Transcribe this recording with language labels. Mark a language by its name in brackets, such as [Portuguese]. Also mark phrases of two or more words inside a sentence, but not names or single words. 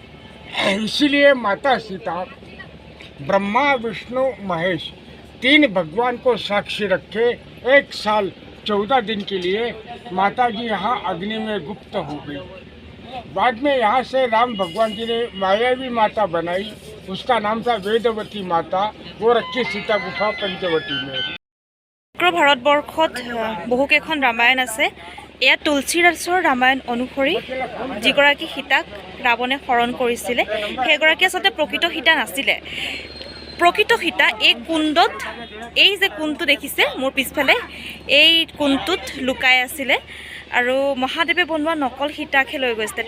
[Hindi] इसीलिए माता सीता ब्रह्मा विष्णु महेश 3 भगवान को साक्षी रखे 1 साल 14 दिन के लिए माता जी यहाँ अग्नि में गुप्त हो गई। बाद में यहाँ से राम भगवान जी ने मायावी माता बनाई, उसका नाम था वेदवती माता, वो रखी सीता गुफा पंचवटी में। [Assamese] ভাৰতবৰ্ষত বহুকেইখন ৰামায়ণ আছে। এয়া তুলসীদাসৰ ৰামায়ণ অনুসৰি যিগৰাকী সীতাক ৰাৱণে হৰণ কৰিছিলে, সেইগৰাকী আচলতে প্ৰকৃত সীতা নাছিলে। প্ৰকৃত সীতা এই কুণ্ডত, এই যে কুণ্ডটো দেখিছে মোৰ পিছফালে, এই কুণ্ডটোত লুকাই আছিলে আৰু মহাদেৱে বনোৱা নকল সীতাকহে লৈ গৈছিলে।